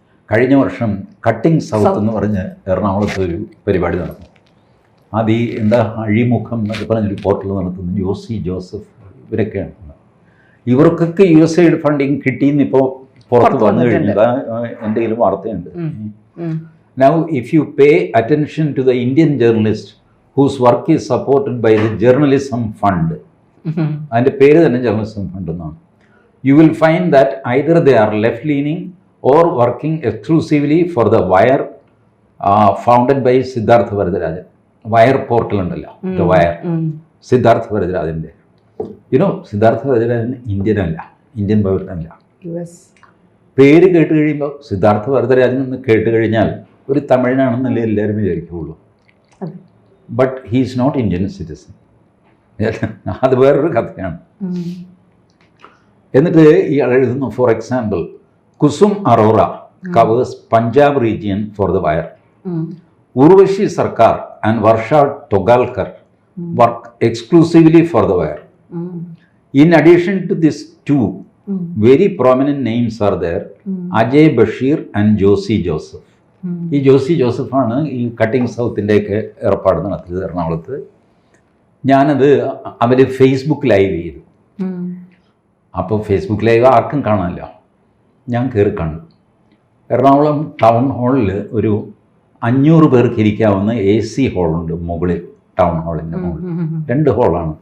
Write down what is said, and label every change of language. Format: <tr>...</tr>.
<ml>കഴിഞ്ഞ വർഷം cutting south എന്ന് പറഞ്ഞ് എറണാകുളത്ത് ഒരു പരിപാടി നടന്നു. അത് ഈ അഴിമുഖം എന്നൊക്കെ പറഞ്ഞൊരു പോർട്ടൽ നടത്തുന്ന ജോസി ജോസഫ് ഇവരൊക്കെയാണ്. ഇവർക്കൊക്കെ USAID ഫണ്ടിങ് കിട്ടിയെന്ന് ഇപ്പോൾ പുറത്ത് വന്നു കഴിഞ്ഞത് എൻ്റെ കയ്യിൽ വാർത്തയുണ്ട്.</ml> <en>Now if you pay attention to the Indian journalist whose work is supported by the journalism fund,</en> <ml>അതിൻ്റെ പേര് തന്നെ ജേർണലിസം ഫണ്ട് എന്നാണ്,</ml> <en>you will find that either they are left leaning or working exclusively for the Wire founded by Siddharth Varadarajan.</en> <ml>Wire portal ഉണ്ടല്ലോ,</ml> <en>The wire, Siddharth വരദരാജൻ്റെ.</en> <ml>Siddhartha Varadarajan Indian പൗരനല്ല.</ml> <en>US.</en> <ml>പേര് കേട്ട് കഴിയുമ്പോൾ സിദ്ധാർത്ഥ വരദരാജൻ എന്ന് കേട്ട് കഴിഞ്ഞാൽ ഒരു തമിഴനാണെന്നല്ലേ എല്ലാവരും വിചാരിക്കുകയുള്ളൂ.</ml> <en>But he is not Indian citizen.</en> <ml>അത് വേറൊരു കഥയാണ്. എന്നിട്ട് ഇയാൾ എഴുതുന്നു,</ml> <en>For example, Kusum Arora covers Punjab region for the wire. Urvashi Sarkar and Varsha Togalkar work exclusively for the wire. In addition to these two, very prominent names are there, Ajay Bashir and Josie Joseph.</en> <ml>ഈ ജോസി ജോസഫാണ് ഈ cutting സൗത്തിൻ്റെയൊക്കെ ഏർപ്പാട് നടത്തിയത് എറണാകുളത്ത്. ഞാനത് അവർ Facebook live ചെയ്തു. അപ്പോൾ Facebook live ആർക്കും കാണാമല്ലോ. ഞാൻ കയറി കണ്ടു. എറണാകുളം ടൗൺ ഹാളിൽ ഒരു 500 പേർക്ക് ഇരിക്കാവുന്ന AC ഹാളുണ്ട് മുകളിൽ, ടൗൺ ഹാളിൻ്റെ മുകളിൽ 2 ഹാളാണ്.</ml>